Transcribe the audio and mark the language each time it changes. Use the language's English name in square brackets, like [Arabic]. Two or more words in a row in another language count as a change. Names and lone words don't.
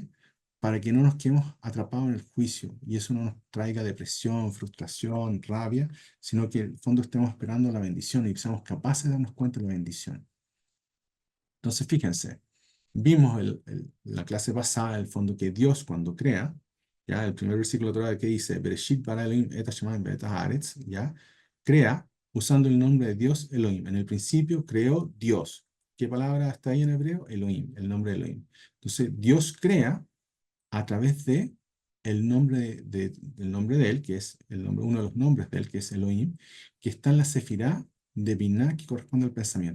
[Spanish] Para que no nos quedemos atrapados en el juicio y eso no nos traiga depresión, frustración, rabia, sino que en el fondo estemos esperando la bendición y seamos capaces de darnos cuenta de la bendición. Entonces, fíjense, vimos la clase pasada, el fondo, que Dios cuando crea, ya el primer versículo de Torah que dice, [Hebrew] בראשית ברא אלהים את השמים ואת הארץ, [Spanish] ya, crea usando el nombre de Dios Elohim. En el principio creó Dios. ¿Qué palabra está ahí en hebreo? Elohim, el nombre de Elohim. Entonces, Dios crea a través de del nombre de él, que es uno de los nombres de él, que es Elohim, que está en la sefirá de Binah, que corresponde al pensamiento.